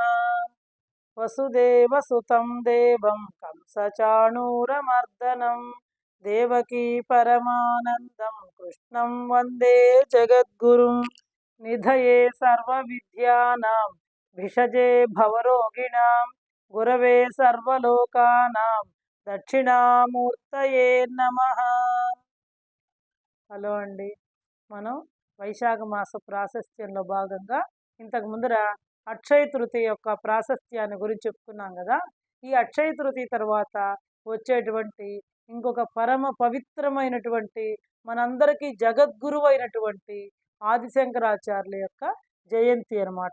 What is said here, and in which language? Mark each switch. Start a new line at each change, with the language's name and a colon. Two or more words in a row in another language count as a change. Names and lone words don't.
Sanskrit: वसुदेवसुतं देवं कंसचाणूरमर्दनं देवकी परमानन्दं कृष्णं वन्दे जगद्गुरुं निधये सर्वविद्यानां भिषजे भवरोगिणां गुरवे सर्वलोकानां దక్షిణామూర్తయే నమః।
Telugu: హలో అండి, మనం వైశాఖ మాస ప్రాశస్త్యంలో భాగంగా ఇంతకు ముందర అక్షయ తృతీయ యొక్క ప్రాశస్త్యాన్ని గురించి చెప్పుకున్నాం కదా। ఈ అక్షయ తృతీయ తర్వాత వచ్చేటువంటి ఇంకొక పరమ పవిత్రమైనటువంటి మనందరికీ జగద్గురువు అయినటువంటి ఆదిశంకరాచార్యుల యొక్క జయంతి అన్నమాట।